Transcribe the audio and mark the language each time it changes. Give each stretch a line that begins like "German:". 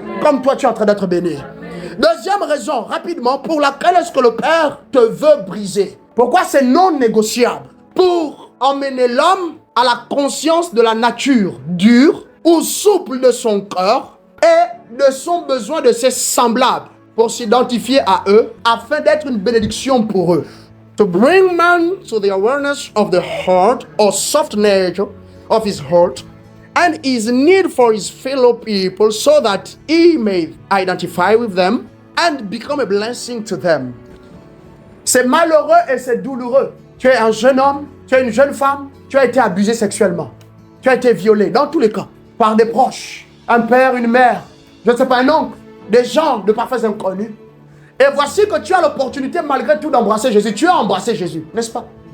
French: Comme toi, tu es en train d'être béni. Deuxième raison, rapidement, pour laquelle est-ce que le Père te veut briser? Pourquoi c'est non négociable? Pour emmener l'homme à la conscience de la nature dure ou souple de son corps et de son besoin de ses semblables pour s'identifier à eux afin d'être une bénédiction pour eux.
English: To bring man to the awareness of the heart or soft nature of his heart and his need for his fellow people so that he may identify with them and become a blessing to them.
French: C'est malheureux et c'est douloureux. Tu es un jeune homme, tu es une jeune femme, tu as été abusé sexuellement. Tu as été violé, dans tous les cas, par des proches, un père, une mère, je ne sais pas, un oncle, des gens de parfaits inconnus. Et voici que tu as l'opportunité malgré tout d'embrasser Jésus. Tu as embrassé Jésus, n'est-ce pas?